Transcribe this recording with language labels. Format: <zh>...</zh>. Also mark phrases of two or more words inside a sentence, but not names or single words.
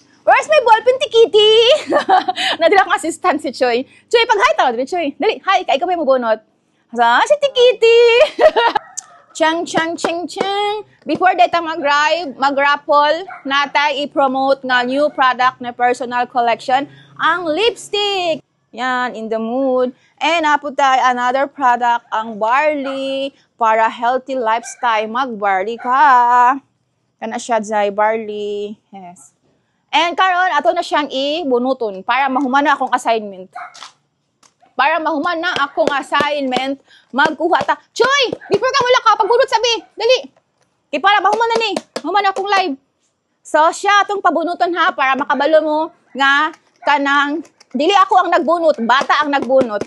<en>Where's my ballpen, Tikiti?</en> <ceb>Nadila akong assistant si Choy. Choy, pag-hi tawad rin, Choy. Dali, hi, ikaw ba yung mabunot? Si Tikiti. Chang, chang, chang, chang. Before data mag-raffle, natay i-promote nga</ceb> <en>new product</en> <ceb>na</ceb> <en>personal collection,</en> <ceb>ang lipstick. Yan,</ceb> <en>in the mood.</en> <ceb>And napo tayo</ceb> <en>another product,</en> <ceb>ang barley, para</ceb> <en>healthy lifestyle.</en> <ceb>Mag-barley ka. Kana siya dyan, barley.</ceb> <en>Yes.</en> <ceb>And karon ato na siyang i-bunuton para mahuman na akong assignment. Para mahuman na akong assignment, magkuha ta. Choy! Before ka wala ka, pagbunot sabi. Dali. Kaya para mahuman na ni. Mahuman na akong live. So, siya itong pabunuton ha, para makabalo mo nga kanang, dili ako ang nagbunot, bata ang nagbunot.</ceb>